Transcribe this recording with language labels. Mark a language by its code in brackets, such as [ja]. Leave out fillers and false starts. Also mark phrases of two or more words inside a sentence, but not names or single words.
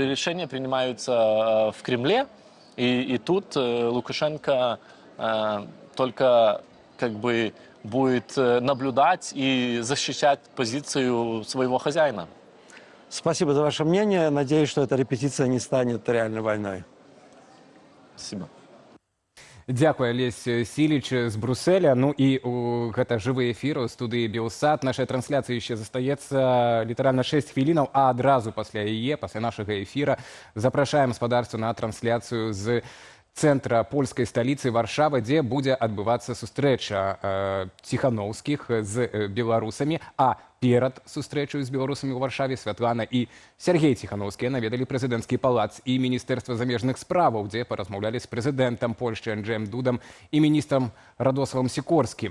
[ru] Решения принимаются в Кремле, и тут Лукашенко только как бы будет наблюдать и защищать позицию своего хозяина. Спасибо за ваше мнение. Надеюсь, что эта репетиция не станет реальной войной. Спасибо. [be] Дзякуй, Алесь Сіліч з Брюсселя. Ну і гэта жывы эфір у студыі Белсат. Наша трансляцыя яшчэ застаецца літаральна 6 хвілінаў, а адразу пасля яе, пасля нашага эфіра, запрашаем спадарцу на трансляцыю з цэнтра польскай сталіцы Варшавы, дзе будзе адбывацца сустрэча Ціхановскіх з беларусамі, а перад сустрэчаю з беларусамі ў Варшаве Святлана і Сергей Ціхановскія наведалі прэзідэнцкі палац і Міністэрства замежных справаў, дзе паразмаўлялі з прэзідэнтам Польшчы Анджэем Дудам і міністрам Радославам Сікорскім.